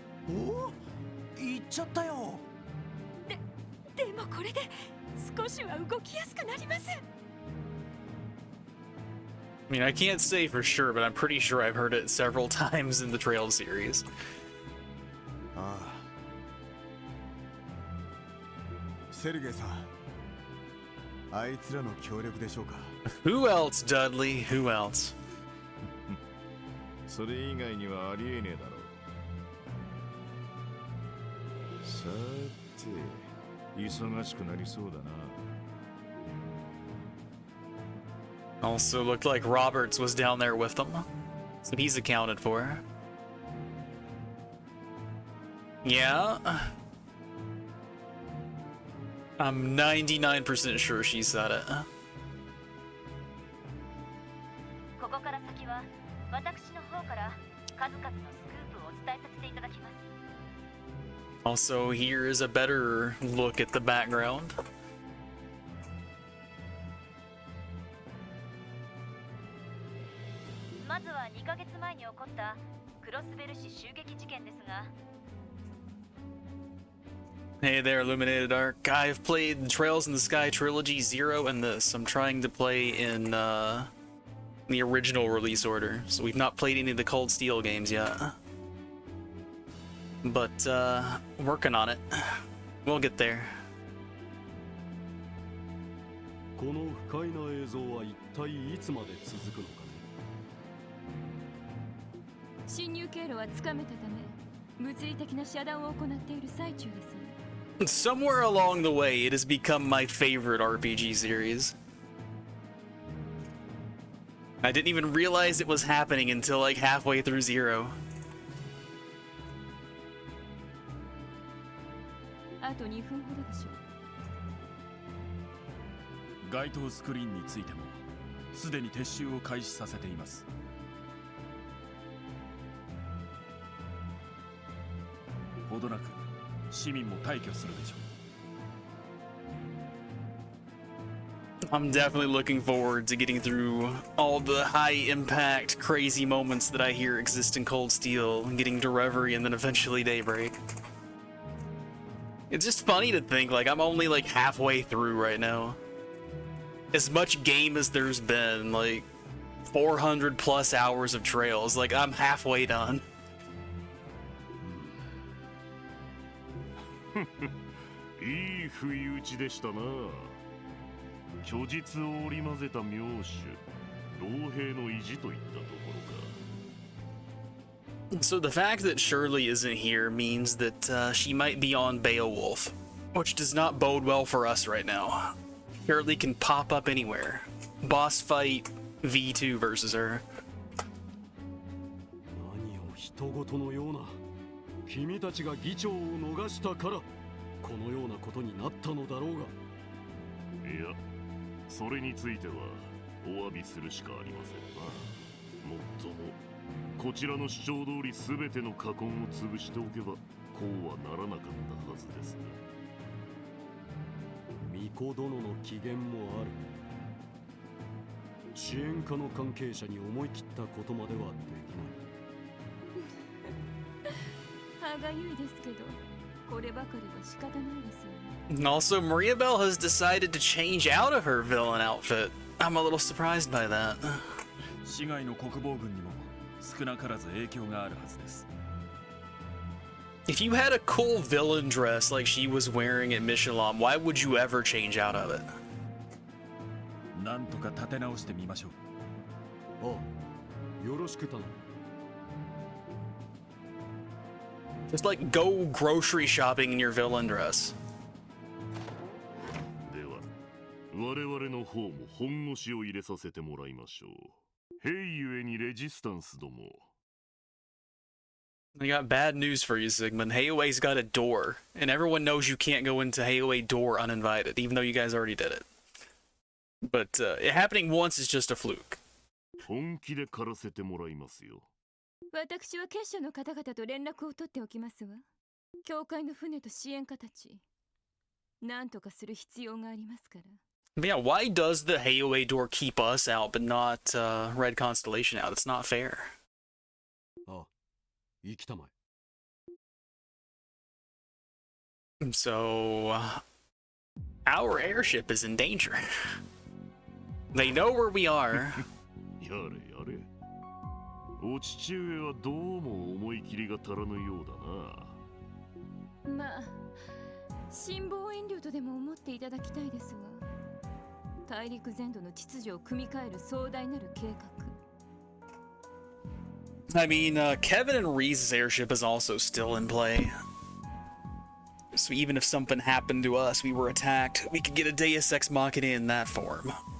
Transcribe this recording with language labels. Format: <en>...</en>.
<ja>お、行っちゃったよ。でもこれで少しは動きやすくなります。</ja> <en>I mean, I can't say for sure, but I'm pretty sure I've heard it several times in the Trail series.</en> <ja>ああ、セルゲイさん、あいつらの協力でしょうか。</ja> <en>Who else, Dudley? Who else?</en> <ja>それ以外にはありえねえだろう。さて、忙しくなりそうだな。</ja> <en>Also looked like Roberts was down there with them, so he's accounted for. Yeah. I'm 99% sure she said it.</en> <ja>ここから先は私の方から数々のスクープをお伝えさせていただきます。</ja> <en>Also, here is a better look at the background.</en> <ja>まずは2ヶ月前に起こったクロスベル市襲撃事件ですが、</ja> <en>Hey there, Illuminated Arc. I've played the Trails in the Sky trilogy 0 and this. I'm trying to play in the original release order, so we've not played any of the Cold Steel games yet. But working on it. We'll get there.</en> <ja>この不快な映像は一体いつまで続くのかね。侵入経路はつかめたため、物理的な遮断を行っている最中です。</ja> <en>Somewhere along the way, it has become my favorite RPG series. I didn't even realize it was happening until like halfway through 0.</en> <ja>あと2分ほどでしょう。該当スクリーンについてもすでに撤収を開始させています。ほどなく市民も退去するでしょう。</ja> <en>I'm definitely looking forward to getting through all the high impact, crazy moments that I hear exist in Cold Steel, and getting to Reverie and then eventually Daybreak. It's just funny to think, like, I'm only like halfway through right now. As much game as there's been, like 400 plus hours of Trails, like I'm halfway done.</en> <ja>いい不意打ちでしたな。虚実を織り交ぜた妙手、老兵の意地といったところか。</ja> <en>So the fact that Shirley isn't here means that she might be on Beowulf, which does not bode well for us right now. Shirley can pop up anywhere. Boss fight V2 versus her.</en> <ja>何を人事のような。君たちが議長を逃したからこのようなことになったのだろうが。いや、それについてはお詫びするしかありませんな。もっともこちらの主張通り全ての禍根を潰しておけばこうはならなかったはずですね。巫女殿の機嫌もある。支援課の関係者に思い切ったことまではできない。歯がゆいですけど、こればかりは仕方ないですよね。</ja> <en>And also, Maria Bell has decided to change out of her villain outfit. I'm a little surprised by that.</en> <ja>市外の国防軍にも少なからず影響があるはずです。</ja> <en>If you had a cool villain dress like she was wearing at Michelin, why would you ever change out of it?</en> <ja>なんとか立て直してみましょう。ああ、よろしく頼む。</ja> <en>Just like go grocery shopping in your villain dress.</en> <ja>では、我々の方も本腰を入れさせてもらいましょう。兵ゆえにレジスタンスども。</ja> <en>I got bad news for you, Sigmund. Hayway's got a door, and everyone knows you can't go into Hayway door uninvited, even though you guys already did it. But it happening once is just a fluke.</en> <ja>本気で狩らせてもらいますよ。私は結社の方々と連絡を取っておきますわ。教会の船と支援家たち、なんとかする必要がありますから。</ja> <en>But yeah, why does the Hayway door keep us out but not Red Constellation out? It's not fair.</en> <ja>ああ、行きたまえ。</ja> <en>So, our airship is in danger. They know where we are.</en> <ja>やれやれ。お父上はどうも思い切りが足らぬようだな。まあ、辛抱遠慮とでも思っていただきたいですわ。大陸全土の秩序を組み替える壮大なる計画。</ja> <en>I mean, Kevin and Reese's airship is also still in play. So even if something happened to us, we were attacked, we could get a Deus Ex Machina in that form.</en>